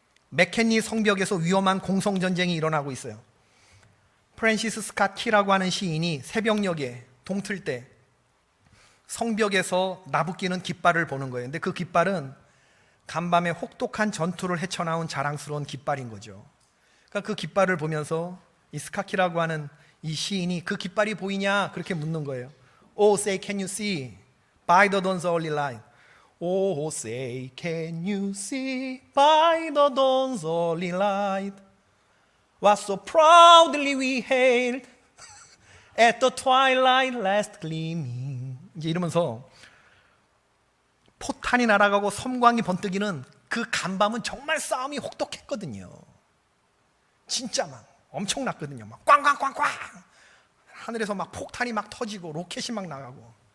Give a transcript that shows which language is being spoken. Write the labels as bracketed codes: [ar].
[ko] 맥켄리 성벽에서 위험한 공성전쟁이 일어나고 있어요. 프랜시스 스캇 키라고 하는 시인이 새벽녘에 동틀 때 성벽에서 나부끼는 깃발을 보는 거예요. 근데 그 깃발은 간밤에 혹독한 전투를 헤쳐나온 자랑스러운 깃발인 거죠. 그러니까 그 깃발을 보면서 이 스캇 키라고 하는 이 시인이 그 깃발이 보이냐 그렇게 묻는 거예요. [en] Oh, say, can you see by the dawn's early light? Oh, say, can you see by the dawn's early light? What so proudly we hailed at the twilight last gleaming. [ko] 이제 이러면서 포탄이 날아가고 섬광이 번뜩이는 그 간밤은 정말 싸움이 혹독했거든요. 진짜 막 엄청났거든요. 막 꽝꽝꽝꽝 하늘에서 막 폭탄이 막 터지고 로켓이 막 나가고.